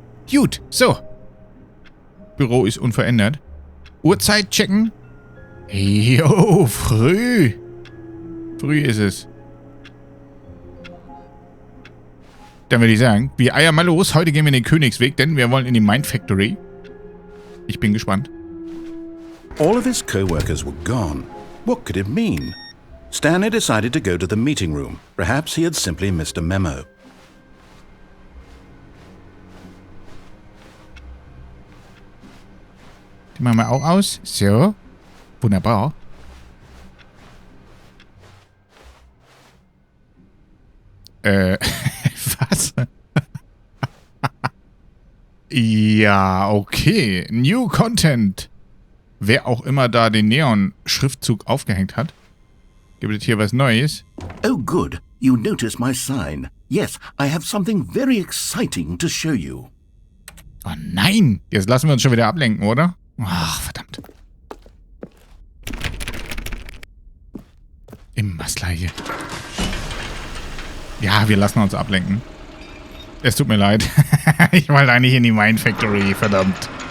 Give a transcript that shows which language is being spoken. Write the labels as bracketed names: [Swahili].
[German] Gut, so. Büro ist unverändert. Uhrzeit checken. Jo, früh. Früh ist es. Dann würde ich sagen, wir eiern mal los. Heute gehen wir in den Königsweg, denn wir wollen in die Mind Factory. Ich bin gespannt. [English] All of his co-workers were gone. What could it mean? Stanley decided to go to the meeting room. Perhaps he had simply missed a memo. [German] Die machen wir auch aus. So. Wunderbar. Was? Ja, okay. New Content. Wer auch immer da den Neon-Schriftzug aufgehängt hat. Gibt es hier was Neues? [English] Oh, good. You notice my sign. Yes, I have something very exciting to show you. [German] Oh nein! Jetzt lassen wir uns schon wieder ablenken, oder? Ach, verdammt. Immer das Gleiche. Ja, wir lassen uns ablenken. Es tut mir leid. Ich wollte eigentlich in die Mind Factory, verdammt.